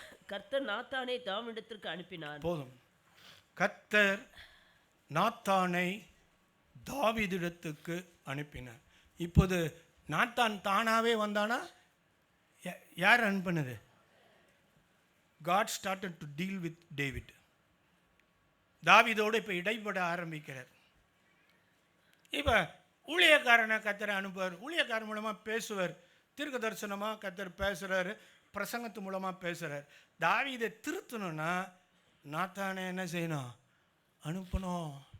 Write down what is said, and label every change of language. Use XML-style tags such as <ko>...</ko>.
<ta>கர்த்தர் நாத்தானை தாவீதிடத்திற்கு அனுப்பினார். போதும். கர்த்தர் நாத்தானை தாவீதிடத்துக்கு அனுப்பினார். இப்போது நாத்தான் தானாகவே வந்தானா, யார் அனுப்பினது?</ta> <en>God started to deal with David.</en> <ta>தாவீதோடு இப்போ இடைப்பட ஆரம்பிக்கிறார். இப்போ ஊழியக்காரனை கர்த்தரை அனுப்புவார், ஊழியக்காரன் மூலமாக பேசுவார், தீர்க்க தரிசனமாக கர்த்தர் பேசுகிறாரு, பிரசங்கத்து மூலமாக பேசுகிறார். தாவீதை திருத்தணும்னா நாத்தானை என்ன செய்யணும், அனுப்பணும்.</ta>